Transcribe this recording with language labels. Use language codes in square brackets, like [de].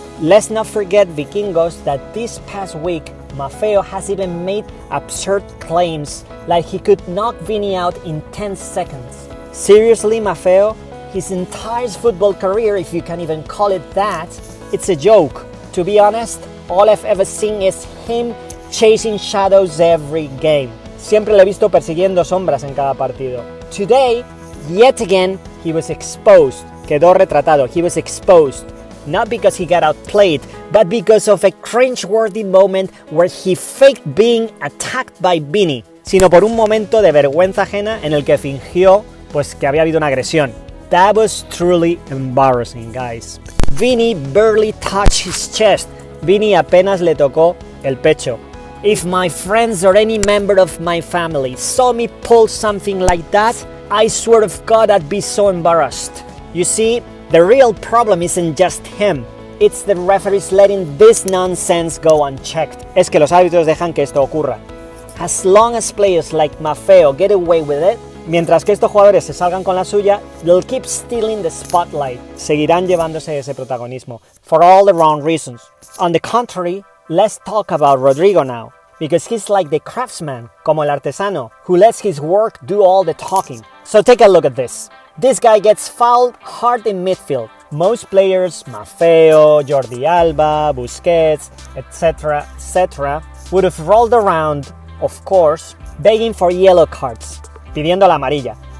[en] Let's not forget, Vikingos, that this past week, Maffeo has even made absurd claims like he could knock Vini out in 10 seconds. Seriously, Maffeo? His entire football career, if you can even call it that, it's a joke. To be honest, all I've ever seen is him chasing shadows every game. [es] Siempre le he visto persiguiendo sombras en cada partido. [en] Today, yet again, he was exposed. [es] Quedó retratado. [en] He was exposed. Not because he got outplayed, but because of a cringe-worthy moment where he faked being attacked by Vini, [es] sino por un momento de vergüenza ajena en el que fingió pues que había habido una agresión. [en] That was truly embarrassing, guys. Vini barely touched his chest. [es] Vini apenas le tocó el pecho. [en] If my friends or any member of my family saw me pull something like that, I swear to God I'd be so embarrassed. You see, the real problem isn't just him. It's the referees letting this nonsense go unchecked. [es] Es que los árbitros dejan que esto ocurra. [en] As long as players like Maffeo get away with it, [es] mientras que estos jugadores se salgan con la suya, [en] they'll keep stealing the spotlight. [es] Seguirán llevándose ese protagonismo. [en] For all the wrong reasons. On the contrary, let's talk about Rodrygo now, because he's like the craftsman, [es] como el artesano, [en] who lets his work do all the talking. So take a look at this. This guy gets fouled hard in midfield. Most players, Maffeo, Jordi Alba, Busquets, etc., would have rolled around, of course, begging for yellow cards, [es] pidiendo la amarilla.